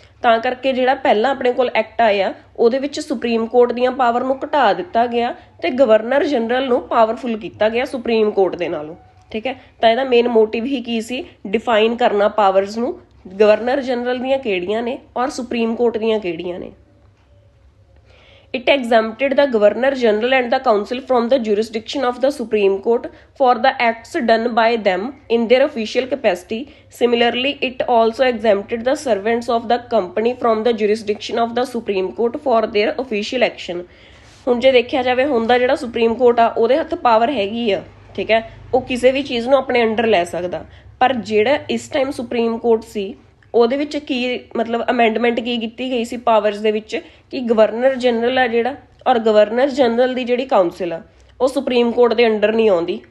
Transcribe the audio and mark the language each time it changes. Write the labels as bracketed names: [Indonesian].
[Punjabi] ਤਾਂ ਕਰਕੇ ਜਿਹੜਾ ਪਹਿਲਾਂ ਆਪਣੇ ਕੋਲ ਐਕਟ ਆਇਆ ਉਹਦੇ ਵਿੱਚ ਸੁਪਰੀਮ ਕੋਰਟ ਦੀਆਂ ਪਾਵਰ ਨੂੰ ਘਟਾ ਦਿੱਤਾ ਗਿਆ ਤੇ ਗਵਰਨਰ ਜਨਰਲ ਨੂੰ ਪਾਵਰਫੁਲ ਕੀਤਾ ਗਿਆ ਸੁਪਰੀਮ ਕੋਰਟ ਦੇ ਨਾਲੋਂ, ਠੀਕ ਹੈ। ਤਾਂ ਇਹਦਾ ਮੇਨ ਮੋਟਿਵ ਹੀ ਕੀ ਸੀ, ਡਿਫਾਈਨ ਕਰਨਾ ਪਾਵਰਸ ਨੂੰ, ਗਵਰਨਰ ਜਨਰਲ ਦੀਆਂ ਕਿਹੜੀਆਂ ਨੇ ਔਰ ਸੁਪਰੀਮ ਕੋਰਟ ਦੀਆਂ ਕਿਹੜੀਆਂ ਨੇ। [English] It exempted the Governor General and the Council from the jurisdiction of the Supreme Court for the acts done by them in their official capacity. Similarly, it also exempted the servants of the company from the jurisdiction of the Supreme Court for their official action. [Punjabi] ਹੁਣ ਜੇ ਦੇਖਿਆ ਜਾਵੇ ਹੁਣ ਦਾ ਜਿਹੜਾ supreme court ਆ ਉਹਦੇ ਹੱਥ power ਹੈਗੀ ਆ, ਠੀਕ ਹੈ, ਉਹ ਕਿਸੇ ਵੀ ਚੀਜ਼ ਨੂੰ ਆਪਣੇ ਅੰਡਰ ਲੈ ਸਕਦਾ। ਪਰ ਜਿਹੜਾ ਇਸ ਟਾਈਮ ਸੁਪਰੀਮ ਕੋਰਟ ਸੀ ਉਹਦੇ ਵਿੱਚ ਕੀ ਮਤਲਬ ਅਮੈਂਡਮੈਂਟ ਕੀ ਕੀਤੀ ਗਈ ਸੀ ਪਾਵਰਸ ਦੇ ਵਿੱਚ ਕਿ ਗਵਰਨਰ ਜਨਰਲ ਆ ਜਿਹੜਾ ਔਰ ਗਵਰਨਰ ਜਨਰਲ ਦੀ ਜਿਹੜੀ ਕਾਉਂਸਲ ਆ ਉਹ ਸੁਪਰੀਮ ਕੋਰਟ ਦੇ ਅੰਡਰ ਨਹੀਂ ਆਉਂਦੀ।